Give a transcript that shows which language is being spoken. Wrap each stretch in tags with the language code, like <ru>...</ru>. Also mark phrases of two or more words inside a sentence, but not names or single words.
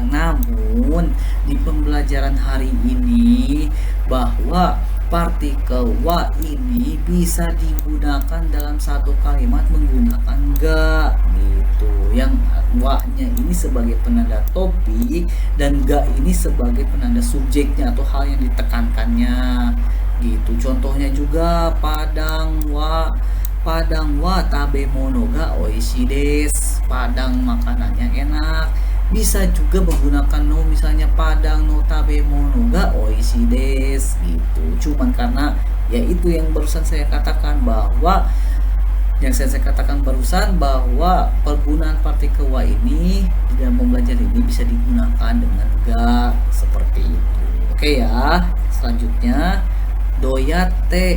<id>Namun di pembelajaran hari ini bahwa partikel wa ini bisa digunakan dalam satu kalimat menggunakan ga gitu, yang wa-nya ini sebagai penanda topik dan ga ini sebagai penanda subjeknya atau hal yang ditekankannya gitu. Contohnya juga</id> <ja>Padangは食べ物が美味しいです,</ja> <id>padang makanannya enak. Bisa juga menggunakan no, misalnya</id> <ja>Padangの食べ物が美味しいです</ja> <id>gitu. Cuman karena yaitu yang barusan saya katakan bahwa bahwa penggunaan partikel wa ini di dalam pembelajaran ini bisa digunakan dengan ga, seperti itu. Oke ya, selanjutnya doyate.</id>